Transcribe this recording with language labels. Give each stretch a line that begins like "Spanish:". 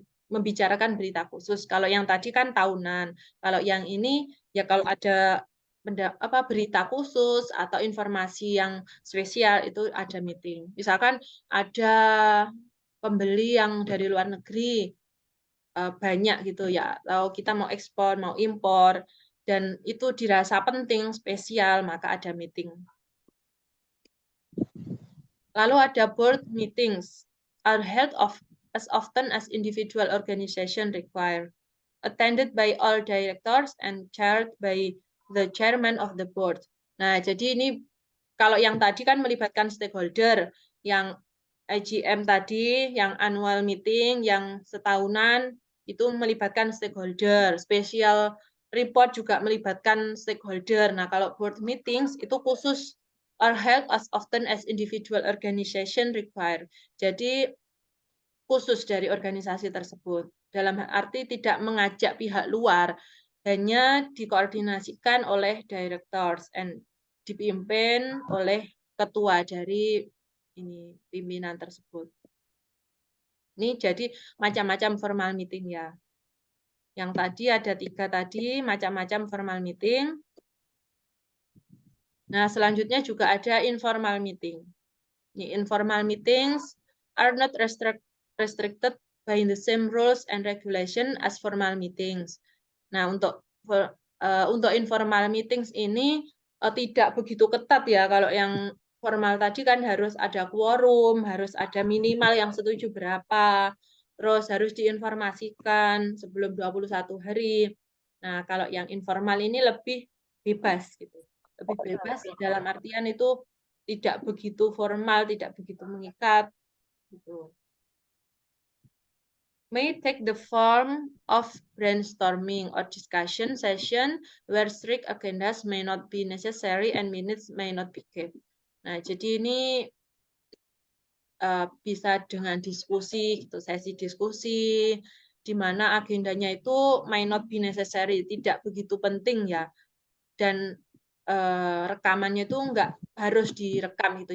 Indonesian: membicarakan berita khusus. Kalau yang tadi kan tahunan. Kalau yang ini ya kalau ada berita khusus atau informasi yang spesial itu ada meeting. Misalkan ada pembeli yang dari luar negeri banyak gitu ya, atau kita mau ekspor, mau impor, dan itu dirasa penting, spesial, maka ada meeting. Lalu ada
English: board meetings, are held as often as individual organization require, attended by all directors and chaired by the chairman of the board.
Indonesian: Nah, jadi ini kalau yang tadi kan melibatkan stakeholder, yang AGM tadi, yang annual meeting, yang setahunan itu melibatkan stakeholder. Special report juga melibatkan stakeholder. Nah, kalau board meetings itu khusus
English: are held as often as individual organization require.
Indonesian: Jadi khusus dari organisasi tersebut. Dalam arti tidak mengajak pihak luar, hanya dikoordinasikan oleh directors and dipimpin oleh ketua dari ini pimpinan tersebut. Ini jadi macam-macam formal meeting ya. Yang tadi ada 3 tadi, macam-macam formal meeting. Nah, selanjutnya juga ada informal meeting.
English: Ini informal meetings are not restricted by the same rules and regulation as formal meetings.
Indonesian: Nah, untuk informal meetings ini tidak begitu ketat ya. Kalau yang formal tadi kan harus ada quorum, harus ada minimal yang setuju berapa, terus harus diinformasikan sebelum 21 hari. Nah, kalau yang informal ini lebih bebas gitu. Lebih bebas dalam artian itu tidak begitu formal, tidak begitu mengikat gitu.
English: May take the form of brainstorming or discussion session where strict agendas may not be necessary and minutes may not be kept.
Indonesian: Nah, jadi ini bisa dengan diskusi, gitu, sesi diskusi, di mana agendanya itu
English: may not be necessary,
Indonesian: tidak begitu penting ya, dan rekamannya itu nggak harus direkam gitu.